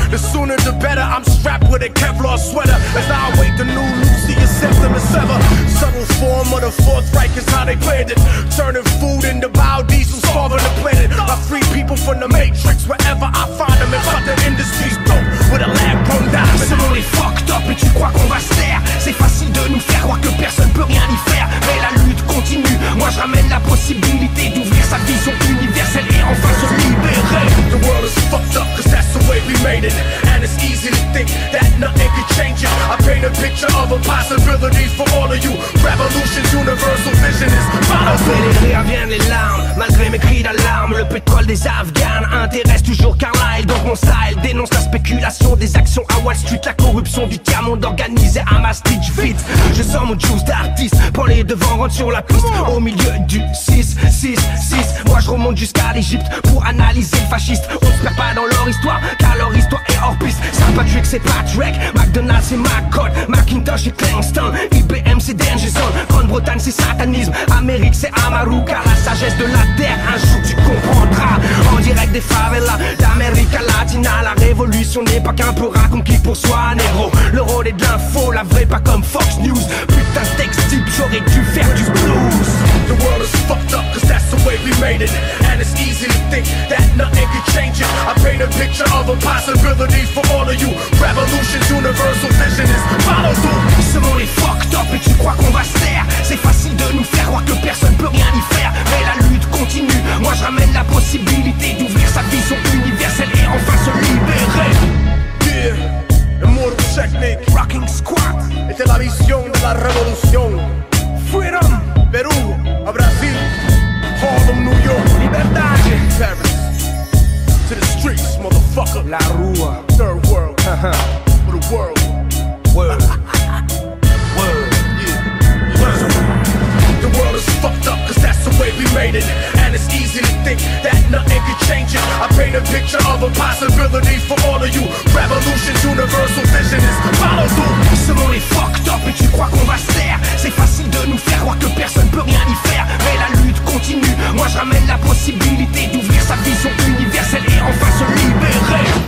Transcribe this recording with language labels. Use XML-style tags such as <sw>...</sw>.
<en>The sooner the better, I'm strapped with a Kevlar sweater as I await the new Lucius Septimus Sever. Subtle form of the Fourth Reich is how they planned it. Turning food into biodiesel, starving the planet. I free people from the Matrix wherever I find them. And fuck the industry's dope with a lab grown diamond.</en> <fr>Ce monde est fucked up et tu crois qu'on va se taire. C'est facile de nous faire croire que personne peut rien y faire. Mais la lutte continue, moi je ramène la possibilité d'ouvrir sa vision universelle et enfin se libérer.</fr> <en>The world is fucked up cause that's the way we made it. And it's easy to think that nothing could change it. I paint a picture of a possibilities for all of you. Revolution's universal vision is follow</en> <fr>Après les rires viennent les larmes, malgré mes cris d'alarme. Le pétrole des Afghans intéresse toujours Carlyle. Donc mon style dénonce la spéculation des actions à Wall Street. La corruption du tiers-monde organisé à Maastricht. Vite, je sors mon juice d'artiste. Prends les devants, rentre sur la piste. Au milieu du 6, 6, 6. Moi je remonte jusqu'à l'Egypte pour analyser le fasciste. On se perd pas dans leur histoire, car leur histoire est hors piste. Saint Patrick c'est Patrick, McDonald's c'est McCord, Macintosh c'est Kingston, IBM c'est Danger Zone, Grande-Bretagne c'est satanisme, Amérique c'est Amaru. Car la sagesse de la terre, un jour tu comprendras. En direct des favelas d'Amérique Latina, la révolution n'est pas qu'un peu conquis pour soi, négro. Le rôle est de l'info, la vraie pas comme Fox News. Putain de texte type, j'aurais dû faire du blues.</fr> <en>The world is fucked up cause that's the way we made it. And it's easy to think that nothing could change it. I paint a picture of a possibility for all of you. Revolution's universal vision is follow through.</en> <fr>Ce monde est fucked up et tu crois qu'on va se taire. C'est facile de nous faire croire que personne peut rien y faire. Mais la lutte continue, moi je ramène la possibilité d'ouvrir sa vision universelle et enfin se libérer.</fr> <en>Yeah, Immortal Technique, Rocking Squad,</en> <es>esta es la visión de la revolución.</es> <en>Freedom, Perú, a Brasil, Harlem, New York,</en> <es>libertad,</es> <en>Paris, to the streets, motherfucker.</en> <pt>la rua,</pt> <en>Third world, for the world. word, Word, yeah. Word. The world is fucked up cause that's the way we made it. And it's easy to think that nothing could change it. I paint a picture of a possibility for all of you. Revolution's universal vision is follow through.</en> <fr>Ce monde est fucked up et tu crois qu'on va se taire. C'est facile de nous faire croire que personne peut rien y faire. Mais la lutte continue, moi je ramène la possibilité d'ouvrir sa vision universelle et enfin se libérer.</fr>